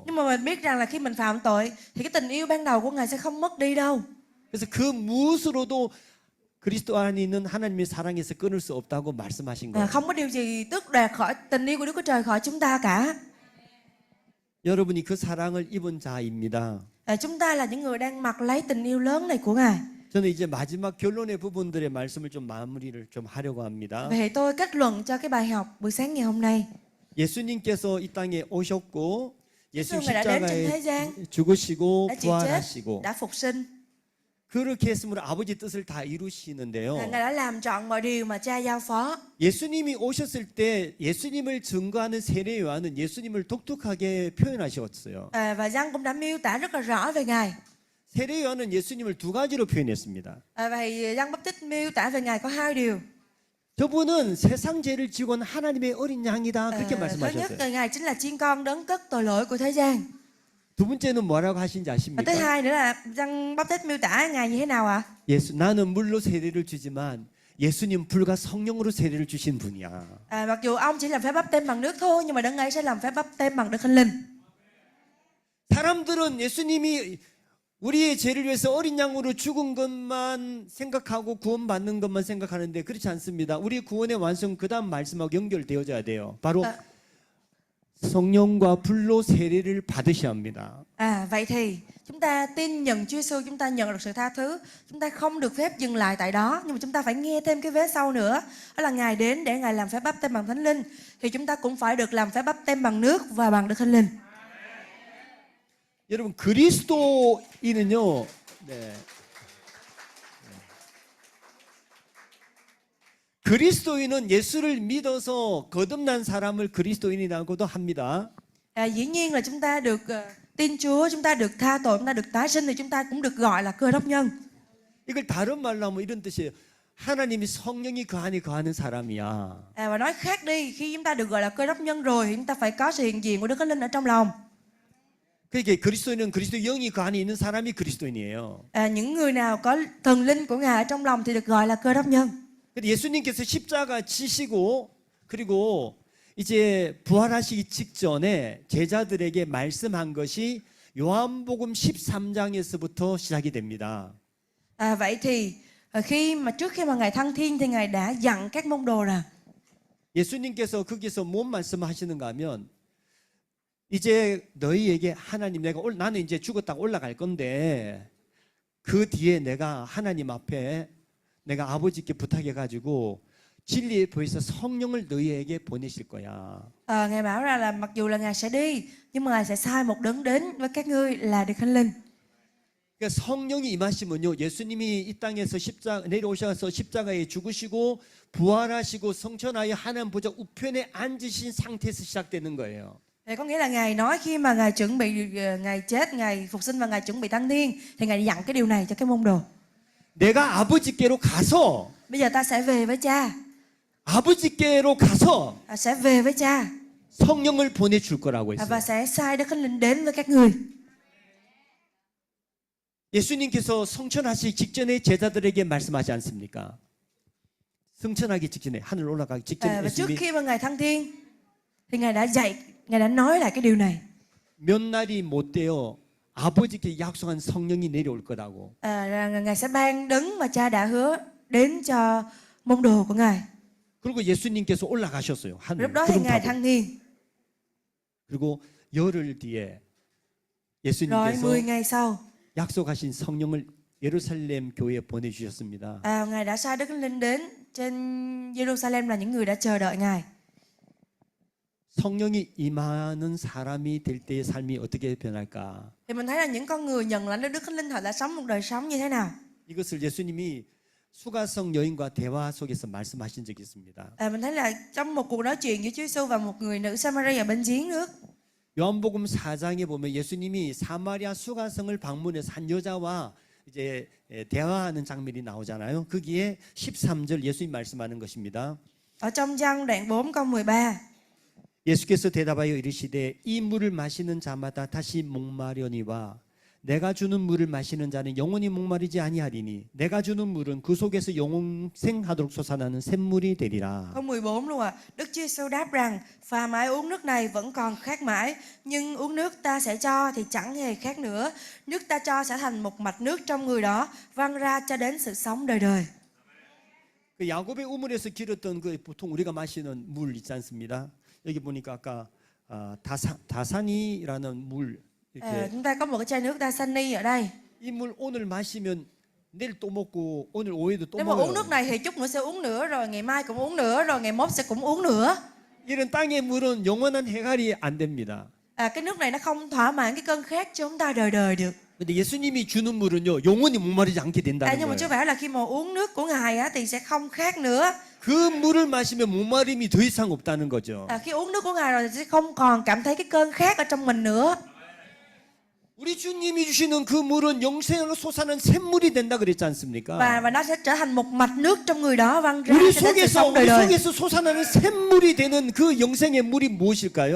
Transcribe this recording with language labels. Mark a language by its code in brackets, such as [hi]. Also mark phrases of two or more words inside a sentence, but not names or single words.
[vi] Nhưng mà mình biết rằng là khi mình phạm tội thì cái tình yêu ban đầu của Ngài sẽ không mất đi đâu. [ko] 그래서 그 무엇으로도 그리스도 안에 있는 하나님의 사랑에서 끊을 수 없다고 말씀하신 거예요. [vi] Không có điều gì tước đoạt khỏi tình yêu của Đức Chúa Trời khỏi chúng ta cả. [ko] 여러분이 그 사랑을 입은 자입니다. [vi] Chúng ta là những người đang mặc lấy tình yêu lớn này của Ngài. [ko] 저는 이제 마지막 결론의 부분들의 말씀을 좀 마무리를 좀 하려고 합니다. [vi] Vậy tôi kết luận cho cái bài học buổi sáng ngày hôm nay. [ko] 예수님께서 이 땅에 오셨고 예수님 [vi] Ngài đã đến trên thế [ko] 십자가에 [vi] gian, [ko] 죽으시고 [vi] đã chịu chết, [ko] 부활하시고 [vi] đã phục sinh. [ko] 그렇게 했으므로 아버지 뜻을 다 이루시는데요. [vi] Ngài đã làm trọn mọi điều mà Cha giao phó. [ko] 예수님이 오셨을 때 예수님을 증거하는 세례 요한은 예수님을 독특하게 표현하셨어요. [vi] Và Giăng cũng đã miêu tả rất là rõ về Ngài. [ko] 세례 요한은 예수님을 두 가지로 표현했습니다. [vi] Và Giăng Báp-tít miêu tả về Ngài có hai điều. [ko] 저분은 세상 죄를 지고 온 하나님의 어린 양이다 그렇게 [vi] Thứ nhất [ko] 말씀하셨어요. [vi] là Ngài chính là chiên con đấng cất tội lỗi của thế gian. [ko] 두 번째는 뭐라고 하신지 [vi] Và [ko] 아십니까? [vi] thứ hai nữa là Giăng Báp-tít miêu tả Ngài như thế nào ạ? [ko] 예수 나는 물로 세례를 주지만 예수님 불과 성령으로 세례를 주신 분이야. [vi] Mặc dù ông chỉ làm phép báp têm bằng nước thôi, nhưng mà đấng ấy sẽ làm phép báp têm bằng Đức Thánh Linh. [ko] 사람들은 예수님이 우리의 죄를 위해서 어린 양으로 죽은 것만 생각하고 구원받는 것만 생각하는데 그렇지 않습니다. 우리 구원의 완성 그다음 말씀하고 연결되어져야 돼요. 바로 성령과 불로 세례를 받으셔야 합니다. [vi] Vậy thì chúng ta tin nhận Chúa Giêsu, chúng ta nhận được sự tha thứ, chúng ta không được phép dừng lại tại đó, nhưng mà chúng ta phải nghe thêm cái vế sau nữa, đó là Ngài đến để Ngài làm phép báp têm bằng Thánh Linh, thì chúng ta cũng phải được làm phép báp têm bằng nước và bằng Đức Thánh Linh. [ko] 여러분 그리스도인은요. 네. 그리스도인은 예수를 믿어서 거듭난 사람을 그리스도인이라고도 합니다. [vi] Dĩ nhiên là chúng ta được tin Chúa, chúng ta được tha tội, chúng ta được tái sinh thì chúng ta cũng được gọi là Cơ Đốc nhân. [ko] 이걸 다른 말로 하면 이런 뜻이에요. 하나님이 성령이 그 안에 거하는 사람이야. [vi] Và nói khác đi, khi chúng ta được gọi là Cơ Đốc nhân rồi thì chúng ta phải có sự hiện diện của Đức Thánh Linh ở trong lòng. [ko] 그러니까 그리스도인은 그리스도 영이 그 안에 있는 사람이 그리스도인이에요. [vi] Những người nào có thần linh của Ngài ở trong lòng thì được gọi là Cơ Đốc nhân. [ko] 예수님께서 십자가 지시고 그리고 이제 부활하시기 직전에 제자들에게 말씀한 것이 요한복음 13장에서부터 시작이 됩니다. [vi] Vậy thì trước khi mà Ngài thăng thiên thì Ngài đã dặn các môn đồ rằng [ko] 예수님께서 거기서 뭔 말씀하시는가 하면 이제 너희에게 하나님 나는 이제 죽었다가 올라갈 건데 그 뒤에 내가 하나님 앞에 내가 아버지께 부탁해 가지고 진리에 보여서 성령을 너희에게 보내실 거야. [vi] Ngài bảo ra là mặc dù là Ngài sẽ đi, nhưng mà Ngài sẽ sai một đấng đến với các ngươi là Đức Thánh Linh. [ko] 그러니까 성령이 임하시면요, 예수님이 이 땅에서 내려오셔서 십자가에 죽으시고 부활하시고 성천하여 하나님 보좌 우편에 앉으신 상태에서 시작되는 거예요. [vi] Thì có nghĩa là Ngài nói khi mà Ngài chuẩn bị Ngài chết, Ngài phục sinh và Ngài chuẩn bị thăng thiên thì Ngài dặn cái điều này cho cái môn đồ. [ko] 내가 아버지께로 가서 [vi] Bây giờ ta sẽ về với Cha, [ko] 아버지께로 가서 [vi] sẽ về với Cha [ko] 성령을 보내줄 거라고 [vi] và [ko] 했어요. [vi] sẽ sai Đức Thánh Linh đến với các người. [ko] 예수님께서 성천하시기 직전에 제자들에게 말씀하지 않습니까? 성천하기 직전에 하늘 올라가기 직전에 [vi] Và trước [ko] 예수님이 [vi] khi mà Ngài thăng thiên thì Ngài đã dạy, Ngài đã nói lại cái điều này. [ko] 몇 날이 못 되어 아버지께 약속한 성령이 내려올 거라고. [vi] Rằng Ngài sẽ ban đấng mà Cha đã hứa đến cho môn đồ của Ngài. [ko] 그리고 예수님께서 올라가셨어요. 하늘 [vi] Lúc đó thì [ko] 구름 [vi] Ngài [ko] 타고. [vi] thăng thiên. [ko] 그리고 열흘 뒤에 [vi] Rồi [ko] 예수님께서 [vi] 10 ngày sau, [ko] 약속하신 성령을 예루살렘 교회에 보내주셨습니다. [vi] Ngài đã sai Đức Thánh Linh đến trên Jerusalem là những người đã chờ đợi Ngài. [ko] 성령이 임하는 사람이 될 때의 삶이 어떻게 변할까? [vi] Thì mình thấy là những con người nhận lãnh Đức Thánh Linh họ đã sống một đời sống như thế nào. [ko] 이것을 예수님이 수가성 여인과 대화 속에서 말씀하신 적이 있습니다. [vi] Mình thấy là trong một cuộc nói chuyện giữa Chúa Giêsu và một người nữ Samaria bên giếng nước. [ko] 요한복음 4장에 보면 예수님이 사마리아 수가성을 방문해서 한 여자와 이제 대화하는 장면이 나오잖아요. 거기에 13절 예수님 말씀하는 것입니다. [vi] Ở trong Giăng đoạn 4 câu 13. [ko] 예수께서 대답하여 이르시되 이 물을 마시는 자마다 다시 목마려니와 내가 주는 물을 마시는 자는 영원히 목마르지 아니하리니 내가 주는 물은 그 속에서 영생하도록 솟아나는 샘물이 되리라. [vi] Câu 14 luôn Đức Chúa Giêsu đáp rằng phàm ai uống nước này vẫn còn khát mãi, nhưng uống nước ta sẽ cho thì chẳng hề khát nữa. Nước ta cho sẽ thành một mạch nước trong người đó, văng ra cho đến sự sống đời đời. [ko] 그 야곱의 우물에서 길었던 그 보통 우리가 마시는 물 있지 않습니다. 여기 보니까 아까 다산이라는 물 이렇게 [vi] Chúng ta có một cái chai nước Dasani ở đây. [ko] 이 물 오늘 마시면 내일 또 먹고 오늘 오후에도 또 [vi] Nếu mà uống [ko] 먹어요. [vi] nước này thì chút nữa sẽ uống nữa, rồi ngày mai cũng uống nữa, rồi ngày mốt sẽ cũng uống nữa. [ko] 이런 땅의 물은 영원한 해갈이 안 됩니다. [vi] Cái nước này nó không thỏa mãn cái cơn khát cho chúng ta đời đời được. [ko] 근데 예수님이 주는 물은요 영원히 목마르지 않게 된다는 [vi] Nhưng mà Chúa [ko] 거예요. [vi] bảo là khi mà uống nước của Ngài thì sẽ không khát nữa. [ko] 그 물을 마시면 목마름이 더 이상 없다는 거죠. [vi] Khi uống nước của Ngài rồi thì sẽ không còn cảm thấy cái cơn khát ở trong mình nữa. [ko] 우리 주님이 주시는 그 물은 영생으로 솟아나는 샘물이 된다 그랬지 않습니까? [vi] Và nó sẽ trở thành một mạch nước trong người đó văng ra [ko] 우리 [vi] cho đến sự sống đời [ko] 우리 [vi] đời. [ko] 속에서 솟아나는 샘물이 되는 그 영생의 물이 무엇일까요?